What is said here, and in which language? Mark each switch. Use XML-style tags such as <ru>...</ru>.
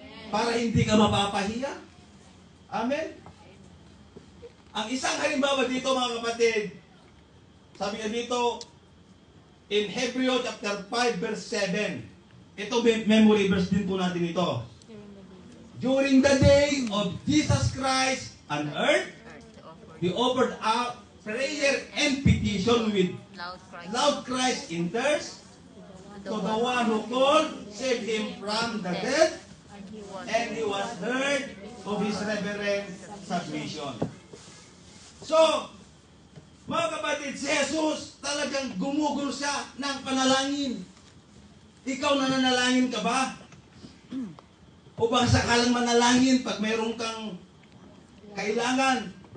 <tl>Para hindi ka mapapahiya. Amen. Ang isang halimbawa dito mga kapatid, sabi nga dito,</tl> <en>in Hebrew chapter 5 verse 7,</en> <tl>ito memory verse din po natin ito.</tl> <en>During the day of Jesus Christ on earth, He offered up prayer and petition with loud cries in thirst to the one who called, saved him from the dead, and he was heard of his reverent submission.</en> <tl>So, mga kapatid, si Jesus talagang gumugulo siya ng panalangin. Ikaw nananalangin ka ba? O baka sakalang manalangin pag mayroon kang kailangan?</tl>